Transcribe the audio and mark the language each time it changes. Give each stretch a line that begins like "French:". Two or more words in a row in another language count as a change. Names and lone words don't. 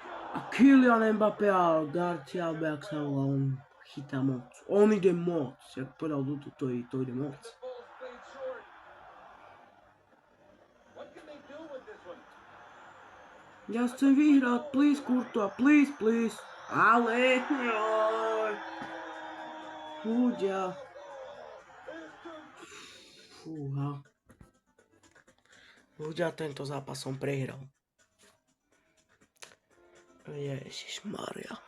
Slovak: A Kylian Mbappé a Garcia, alebo jak sa volá, on chytá moc. On ide moc, jak povedal Dudu, to ide moc. Ja chcem vyhrať,
English: please Courtois, please.
Slovak: Ale, joj. Ľudia. Fúha. Ľudia, tento zápas som prehral. Ježišmaria.